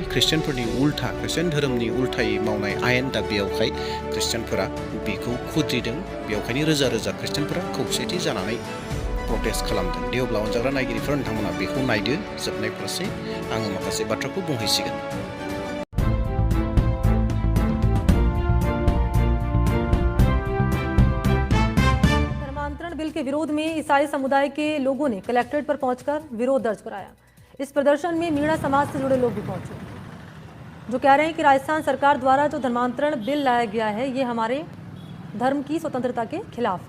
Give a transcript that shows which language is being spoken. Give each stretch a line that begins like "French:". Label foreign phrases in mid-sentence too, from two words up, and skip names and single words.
Bodo: ख्रिस्टियानफोरनि उल्था, ख्रिस्टियान धोरोमनि उल्थायै मावनाय आयेन। दा बेयावहाय ख्रिस्टियानफोरा बेखौ खुद्रिदों। बेयावखायनो रोजा रोजा ख्रिस्टियानफोरा खौसेथि जानानै प्रटेस्ट खालामदों। दे अब्ला अनजाग्रा नायगिरिफोर नोंथांमोना बेखौ नायदो। जोबनाय फारसे आङो माखासे बाथ्राखौ बुंहैसिगोन।
Hindi: बिल के विरोध में ईसाई समुदाय के लोगों ने कलेक्ट्रेट पर पहुंचकर विरोध दर्ज कराया। इस प्रदर्शन में मीणा समाज से जुड़े लोग भी पहुंचे, जो कह रहे हैं कि राजस्थान सरकार द्वारा जो धर्मांतरण बिल लाया गया है ये हमारे धर्म की स्वतंत्रता के खिलाफ है।